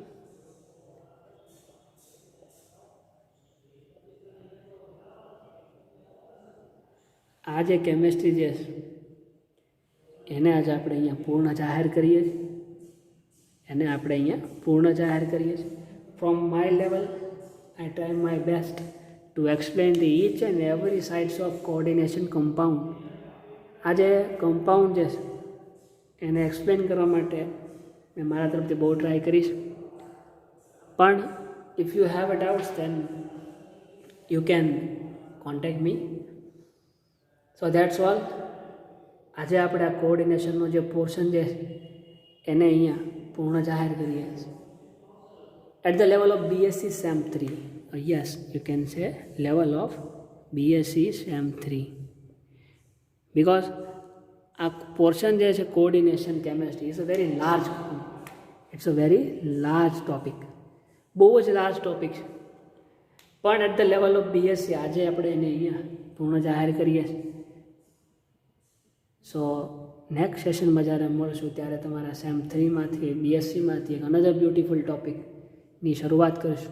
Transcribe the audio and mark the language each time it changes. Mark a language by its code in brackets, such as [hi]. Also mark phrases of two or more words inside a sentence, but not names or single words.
[gu] આ જે કેમેસ્ટ્રી જે એને આજે આપણે અહીંયા પૂર્ણ જાહેર કરીએ છીએ. [en] From my level, I try my best to explain the each and every sides of coordination compound. [gu] આજે કમ્પાઉન્ડ જે છે એને એક્સપ્લેન કરવા માટે મેં મારા તરફથી બહુ ટ્રાય કરીશ. [en] પણ if you have a doubts then you can contact me. So that's all. [gu] આજે આપણે આ કોઓર્ડિનેશનનો જે પોર્શન છે એને અહીંયા પૂર્ણ જાહેર કરીએ છીએ. [en] At the level of BSc SEM 3, yes, you can say level of BSc SEM 3, because a portion [gu] જે છે [en] coordination chemistry is a very large, it's a very large topic, [gu] બહુ જ [en] large topic [gu] છે. પણ [en] at the level of BSc [gu] આજે આપણે એને અહીંયા પૂર્ણ જાહેર કરીએ છીએ. [en] so next [gu] સેશનમાં જ્યારે મળશું ત્યારે તમારા SEM 3માંથી BScમાંથી એક [en] another beautiful [gu] ટોપિકની શરૂઆત કરીશું.